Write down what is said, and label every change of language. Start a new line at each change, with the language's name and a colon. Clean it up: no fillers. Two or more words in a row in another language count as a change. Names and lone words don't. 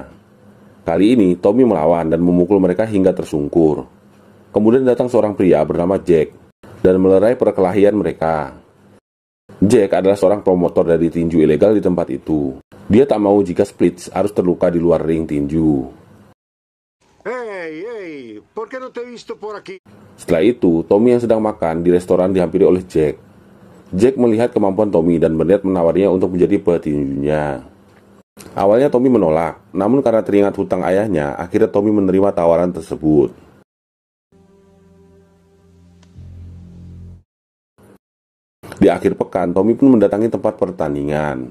Indonesian: Kali ini, Tommy melawan dan memukul mereka hingga tersungkur. Kemudian datang seorang pria bernama Jack dan melerai perkelahian mereka. Jack adalah seorang promotor dari tinju ilegal di tempat itu. Dia tak mau jika Split harus terluka di luar ring tinju.
Spanish: Hey, ¿por qué no te he visto por aquí?
Indonesian: Setelah itu, Tommy yang sedang makan di restoran dihampiri oleh Jack. Jack melihat kemampuan Tommy dan berniat menawarinya untuk menjadi petinjunya. Awalnya Tommy menolak, namun karena teringat hutang ayahnya, akhirnya Tommy menerima tawaran tersebut. Di akhir pekan, Tommy pun mendatangi tempat pertandingan.